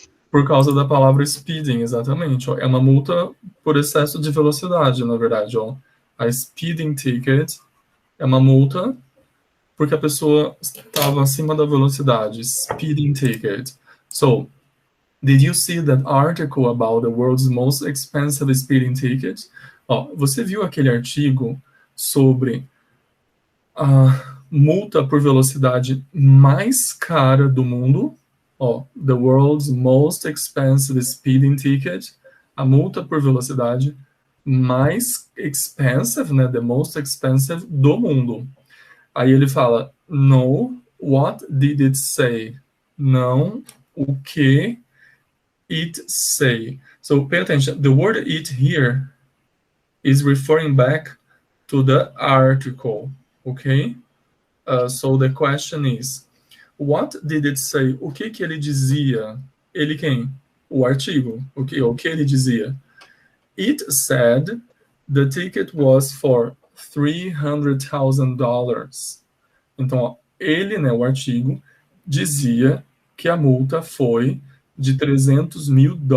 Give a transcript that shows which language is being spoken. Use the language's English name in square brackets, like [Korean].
[Portuguese] Por causa da palavra speeding, exatamente. Ó. É uma multa por excesso de velocidade, na verdade. Ó. A speeding ticket é uma multa porque a pessoa estava acima da velocidade. [English] Speeding ticket. So, did you see that article about the world's most expensive speeding ticket? [Portuguese] Ó, você viu aquele artigo sobre a multa por velocidade mais cara do mundo? [English] Ó, the world's most expensive speeding ticket, [Portuguese] a multa por velocidade mais [English] expensive, né, the most expensive [Portuguese] do mundo. Aí ele fala, no, [English] what did it say? [Portuguese] Não, o que [English] it say? So pay attention, the word it here is referring back to the article, okay? So the question is, what did it say? [Portuguese] O que ele dizia? Ele quem? O artigo. [English] Okay, [Portuguese] o que ele dizia? [English] It said the ticket was for $300,000. [Portuguese] Então, ó, ele, né, o artigo, dizia que a multa foi de $300 mil.